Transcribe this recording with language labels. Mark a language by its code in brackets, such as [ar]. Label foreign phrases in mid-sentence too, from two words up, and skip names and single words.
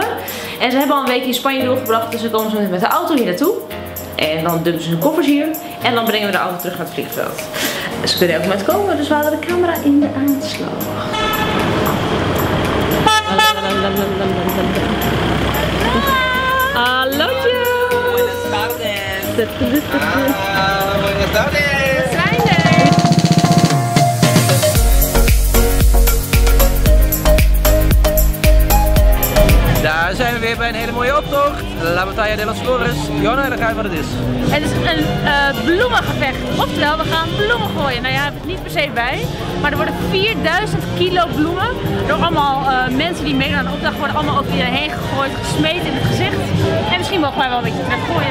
[nl] En ze hebben al een week in Spanje doorgebracht, dus ze komen zo met de auto hier naartoe. En dan dumpen ze hun koffers hier en dan brengen we de auto terug naar het vliegveld. Ze kunnen ook met komen, dus we hadden de camera in de aanslag. Hallootjes! [es] Buenas tardes! [nl] We zijn er! Daar zijn we weer bij een hele mooie optocht. La Batalla de los Flores. Jonna, dan ga je wat het is. Het is een bloemengevecht. Oftewel, we gaan bloemen gooien. Nou ja, ik heb het niet per se bij. Maar er worden 4000 kilo bloemen door allemaal mensen die meedoen aan de opdracht worden allemaal over iedereen heen gegooid, gesmeten in het gezicht. En misschien mogen wij wel een beetje terug gooien.